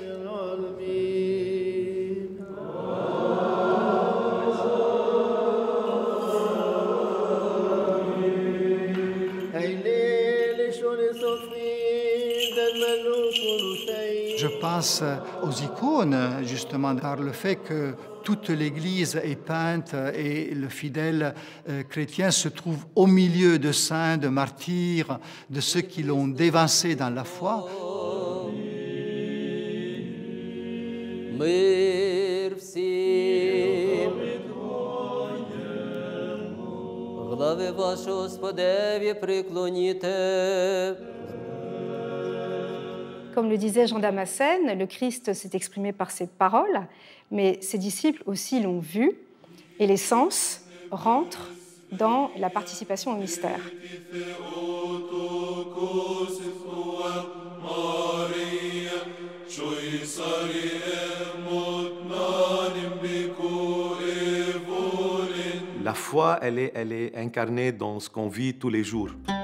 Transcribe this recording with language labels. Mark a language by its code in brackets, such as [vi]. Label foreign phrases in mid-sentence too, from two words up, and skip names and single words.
[fr] Je pense aux icônes, justement, par le fait que toute l'Église est peinte et le fidèle chrétien se trouve au milieu de saints, de martyrs, de ceux qui l'ont dévancé dans la foi. [uk] Мир всім. Глави ваші, Господеві, приклоніте. [fr] Comme le disait Jean Damascène, le Christ s'est exprimé par ses paroles, mais ses disciples aussi l'ont vu, et les sens rentrent dans la participation au mystère. La foi, elle est incarnée dans ce qu'on vit tous les jours.